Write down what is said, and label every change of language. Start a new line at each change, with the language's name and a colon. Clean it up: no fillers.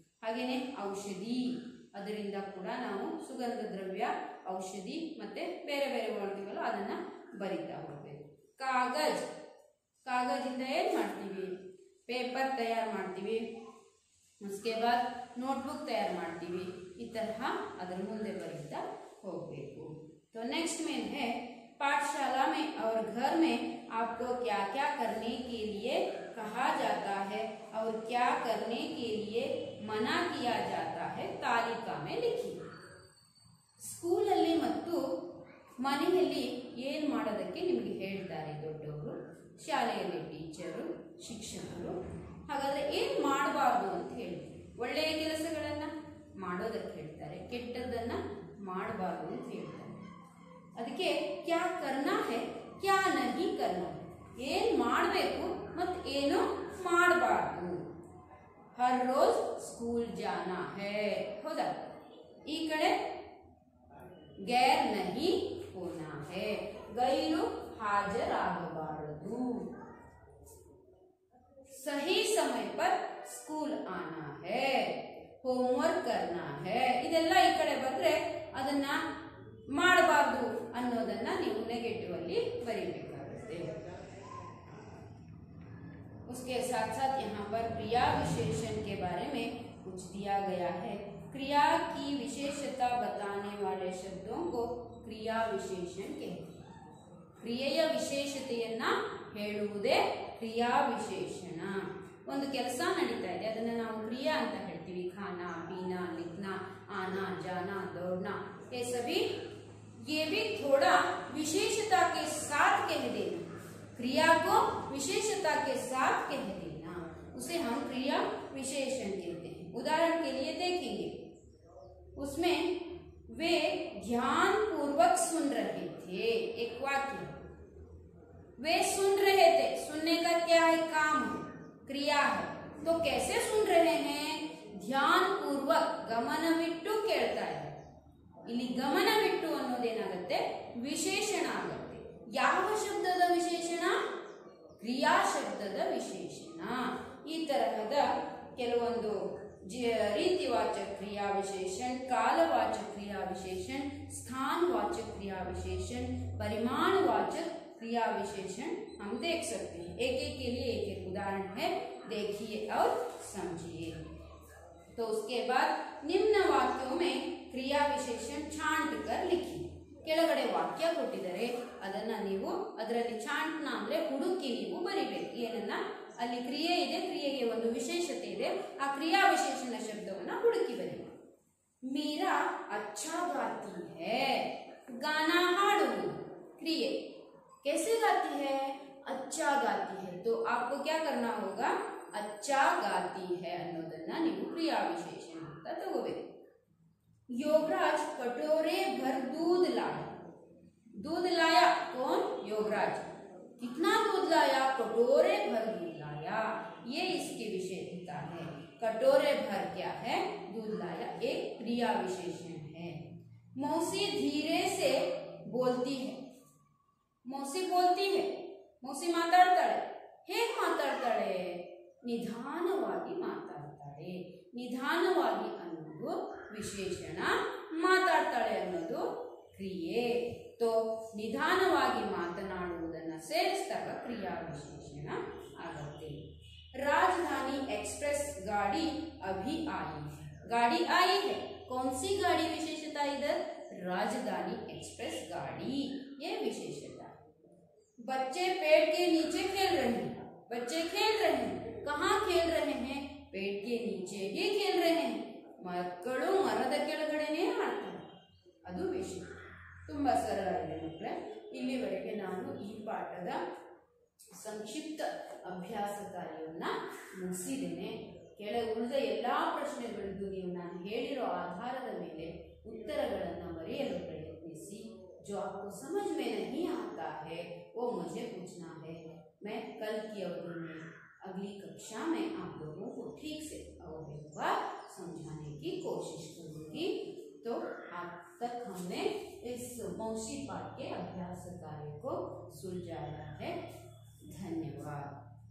Kannada: ಹಾಗೇನೆ ಔಷಧಿ, ಅದರಿಂದ ಕೂಡ ನಾವು ಸುಗಂಧ ದ್ರವ್ಯ, ಔಷಧಿ ಮತ್ತೆ ಬೇರೆ ಬೇರೆ ಮಾಡ್ತೀವಲ್ಲ ಅದನ್ನ ಬರಿತಾ ಹೋಗ್ಬೇಕು। ಕಾಗಜ್, ಕಾಗಜಿಂದ ಏನ್ ಮಾಡ್ತೀವಿ, ಪೇಪರ್ ತಯಾರು ಮಾಡ್ತೀವಿ। उसके बाद ನೋಟ್ಬುಕ್ ತಯಾರು ಮಾಡ್ತೀವಿ। ಈ ತರಹ ಅದರ ಮುಂದೆ ಬರಿತಾ ಹೋಗಬೇಕು।
Hindi: तो नेक्स्ट में है, पाठशाला में और घर में आपको क्या क्या करने के लिए कहा जाता है और क्या करने के लिए मना किया जाता है, तालिका में लिखिए।
Kannada: स्कूल ಅಲ್ಲಿ ಮತ್ತು ಮನೆಯಲ್ಲಿ ಏನು ಮಾಡೋದಕ್ಕೆ ನಿಮಗೆ ಹೇಳ್ತಾರೆ ದೊಡ್ಡವರು, ಶಾಲೆಯಲ್ಲಿ ಟೀಚರು, ಶಿಕ್ಷಕರು। ಹಾಗಾದ್ರೆ ಏನು ಮಾಡಬಾರ್ದು ಅಂತ ಹೇಳಿ, ಒಳ್ಳೆಯ ಕೆಲಸಗಳನ್ನ ಮಾಡೋದಕ್ಕೆ ಹೇಳ್ತಾರೆ, ಕೆಟ್ಟದ್ದನ್ನ ಮಾಡಬಾರ್ದು ಅಂತ ಹೇಳ್ತಾರೆ। ಅದಕ್ಕೆ
Hindi: ಕ್ಯಾ ಕರ್ನಾ ಹೈ ಕ್ಯಾ ನಹಿ ಕರ್ನಾ,
Kannada: ಏನ್ ಮಾಡಬೇಕು ಮತ್ತು ಏನು ಮಾಡಬಾರ್ದು।
Hindi: ಹರ್ ರೋಜ್ ಸ್ಕೂಲ್ ಜಾನಾ ಹೈ,
Kannada: ಹೌದಾ, ಈ ಕಡೆ
Hindi: ಗೈರ್ ನಹಿ ಹೋನಾ ಹೈ,
Kannada: ಗೈರು ಹಾಜರಾಗಬಾರದು।
Hindi: सही समय पर स्कूल आना है, होमवर्क करना है,
Kannada: ಇದೆಲ್ಲ ಈ ಕಡೆ ಬಂದ್ರೆ ಅದನ್ನ ಮಾಡಬಾರ್ದು ಅನ್ನೋದನ್ನ ನೀವು ನೆಗೆಟಿವ್ ಅಲ್ಲಿ ಬರೀಬೇಕಾಗುತ್ತೆ।
Hindi: उसके साथ साथ यहाँ पर क्रिया विशेषण के बारे में कुछ दिया गया है। क्रिया की विशेषता बताने वाले शब्दों को क्रिया विशेषण कहते हैं।
Kannada: ಕ್ರಿಯೆಯ ವಿಶೇಷತೆಯನ್ನ ಹೇಳುವುದೇ ಕ್ರಿಯಾ ವಿಶೇಷಣ। ಒಂದು ಕೆಲಸ ನಡೀತಾ ಇದೆ, ಅದನ್ನ ನಾವು ಕ್ರಿಯಾ ಅಂತ ಹೇಳ್ತೀವಿ।
Hindi: खाना, पीना, लिखना, आना, जाना, दौड़ना, ये सभी ये भी थोड़ा विशेषता के साथ कह देना, क्रिया को विशेषता के साथ कह देना। उसे हम क्रिया विशेषण कहते हैं। उदाहरण के लिए देखेंगे, उसमें वे ध्यान पूर्वक सुन रहे थे, एक वाक्य, वे सुन रहे थे, सुनने का क्या है, काम है, क्रिया है, तो कैसे सुन रहे हैं,
Kannada: ಧ್ಯಾನ ಪೂರ್ವಕ ಗಮನವಿಟ್ಟು ಕೇಳ್ತಾ ಇದ್ದಾರೆ। ಇಲ್ಲಿ ಗಮನವಿಟ್ಟು ಅನ್ನೋದೇನಾಗುತ್ತೆ, ವಿಶೇಷಣ ಆಗುತ್ತೆ। ಯಾವ ಶಬ್ದದ ವಿಶೇಷಣ, ಕ್ರಿಯಾ ಶಬ್ದದ ವಿಶೇಷಣ। ಈ ತರಹದ ಕೆಲವೊಂದು ರೀತಿವಾಚಕ
Hindi: क्रिया विशेषण, कालवाचक क्रिया विशेषण, स्थानवाचक क्रिया विशेषण, परिमाणवाचक क्रिया विशेषण हम देख सकते हैं। एक एक के लिए एक एक उदाहरण है, देखिए और समझिए। तो उसके बाद निम्न वाक्यों में क्रिया विशेषण छांट कर लिखिए।
Kannada: ಕೆಳಗಡೆ ವಾಕ್ಯ ಕೊಟ್ಟಿದ್ದಾರೆ, ಅದನ್ನ ನೀವು ಅದರಲ್ಲಿ ಛಾಂಟ್ನ ಅಂದ್ರೆ ಹುಡುಕಿ ನೀವು ಬರಿಬೇಕು। ಏನನ್ನ, ಅಲ್ಲಿ ಕ್ರಿಯೆ ಇದೆ, ಕ್ರಿಯೆಗೆ ಒಂದು ವಿಶೇಷತೆ ಇದೆ, ಆ ಕ್ರಿಯಾ ವಿಶೇಷಣ ಶಬ್ದವನ್ನ ಹುಡುಕಿ ಬರಿ।
Hindi: ಮೀರಾ ಅಚ್ಚಾ ಗಾತಿ ಹೈ, ಗಾನಾ
Kannada: ಹಾಡುವುದು
Hindi: क्रिए। कैसे गाती है, अच्छा गाती है। तो आपको क्या करना होगा, अच्छा गाती है
Kannada: ಅನ್ನೋದನ್ನ ನೀವು ಕ್ರಿಯಾ ವಿಶೇಷಣ ಅಂತ ತಗೋಬೇಕು।
Hindi: योगराज कटोरे भर दूध लाया, दूध लाया कौन, योगराज, कितना दूध लाया, कटोरे भर दूध लाया, ये इसकी विशेषता है। कटोरे भर क्या है, दूध लाया, एक क्रिया विशेषण है। मौसी धीरे से बोलती है, मौसी बोलती है, मौसी
Kannada: ಮಾತಾಡ್ತಾಳೆ, ಹೇಗೆ ಮಾತಾಡ್ತಾಳೆ, ನಿಧಾನವಾಗಿ ಮಾತಾಡ್ತಾಳೆ। ನಿಧಾನವಾಗಿ ಅನ್ನೋದು ವಿಶೇಷಣ, ಮಾತಾಡ್ತಾಳೆ ಅನ್ನೋದು ಕ್ರಿಯೆ। तो ನಿಧಾನವಾಗಿ ಮಾತನಾಡುವುದನ್ನು ಸೇರಿಸಿದಾಗ ಕ್ರಿಯಾ ವಿಶೇಷಣ ಆಗುತ್ತೆ।
Hindi: राजधानी एक्सप्रेस गाड़ी अभी आई है, गाड़ी आई है, कौन सी गाड़ी विशेषता इधर, राजधानी एक्सप्रेस गाड़ी, ये विशेषता। बच्चे पेड़ के नीचे खेल रहे हैं, बच्चे खेल रहे हैं, कहाँ खेल रहे हैं, पेड़ के नीचे ही खेल रहे हैं,
Kannada: ಮಕ್ಕಳು ಮರದ ಕೆಳಗಡೆನೇ ಆಡ್ತಾರೆ, ಅದು ವಿಷಯ। ತುಂಬಾ ಸರಳ ಇದೆ ಮಕ್ಕಳೇ। ಇಲ್ಲಿವರೆಗೆ ನಾನು ಈ ಪಾಠದ ಸಂಕ್ಷಿಪ್ತ ಅಭ್ಯಾಸ ಕಾರ್ಯವನ್ನ ಮುಗಿಸಿದ್ದೇನೆ। ಉಳಿದ ಎಲ್ಲಾ ಪ್ರಶ್ನೆಗಳಿಗೂ ನೀವು ನಾನು ಹೇಳಿರೋ ಆಧಾರದ ಮೇಲೆ उत्तरಗಳನ್ನು ಬರೆಯಲು प्रयत्निಸಿ।
Hindi: जो आपको समझ में नहीं आता है वो मुझे पूछना है, मैं कल की अवधि में अगली कक्षा में आप लोगों को ठीक से समझाने की कोशिश करूंगी। तो आज तक हमने इस मौसी पाठ के अभ्यास कार्य को सुलझाया है। धन्यवाद।